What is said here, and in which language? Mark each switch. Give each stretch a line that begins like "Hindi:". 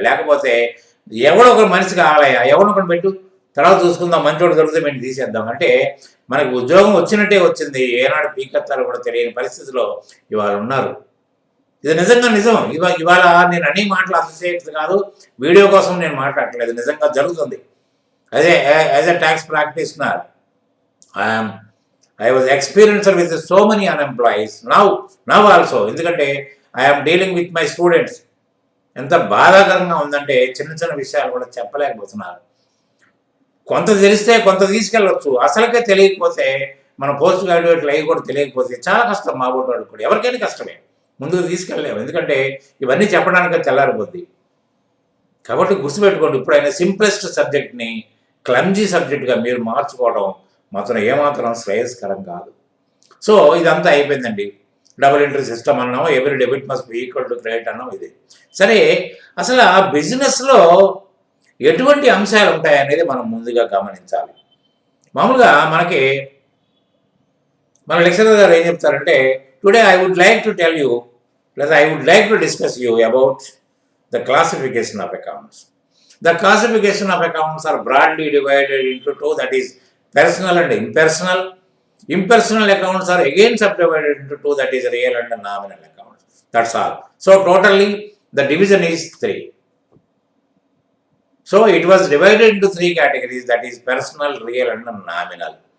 Telugu: లేకపోతే ఎవడో ఒక మనిషి కావాలయ్యా, ఎవడో ఒకటి పెట్టు, తర్వాత చూసుకుందాం, మంచోడు దొరికితే మేము తీసేద్దాం అంటే మనకి ఉద్యోగం వచ్చినట్టే వచ్చింది. ఏనాడు పీకెత్తారో కూడా తెలియని పరిస్థితిలో ఇవాళ ఉన్నారు. ఇది నిజంగా నిజం. ఇవాళ నేను అన్ని మాటలు అసోసియేట్స్ కాదు, వీడియో కోసం నేను మాట్లాడట్లేదు, నిజంగా జరుగుతుంది.
English: అదే as a tax practitioner I was experienced with so many unemployees now also. ఎందుకంటే I'm dealing with my students.
Telugu: ఎంత బాధాకరంగా ఉందంటే చిన్న చిన్న విషయాలు కూడా చెప్పలేకపోతున్నారు. కొంత తెలిస్తే కొంత తీసుకెళ్ళవచ్చు, అసలుకే తెలియకపోతే మన పోస్ట్ గ్రాడ్యుయేట్లు అవి కూడా తెలియకపోతే చాలా కష్టం. మా బోటి వాళ్ళు కూడా ఎవరికైనా కష్టమే, ముందుకు తీసుకెళ్ళలేము. ఎందుకంటే ఇవన్నీ చెప్పడానికి తెల్లారిపోద్ది. కాబట్టి గుర్తుపెట్టుకోండి, ఇప్పుడైనా సింప్లెస్ట్ సబ్జెక్ట్ని క్లమ్జీ సబ్జెక్ట్గా మీరు మార్చుకోవడం మాత్రం ఏమాత్రం శ్రేయస్కరం కాదు. సో ఇదంతా అయిపోయిందండి. డబుల్ ఎంట్రీ సిస్టమ్ అన్నాం, ఎవరి
English: debit must be equal to credit
Telugu: అన్నాం. ఇది సరే, అసలు ఆ బిజినెస్లో ఎటువంటి అంశాలు ఉంటాయనేది మనం ముందుగా గమనించాలి. మామూలుగా మన లెక్చరర్ గారు ఏం చెప్తారంటే,
English: Today I would like to tell you లేదా I would like to discuss you about the classification of accounts. The classification of accounts are broadly divided into two, that is personal and impersonal. Impersonal accounts are again subdivided into two, that is real and nominal accounts. That's all. So totally the division is 3. So it was divided into 3 categories, that is personal, real and nominal.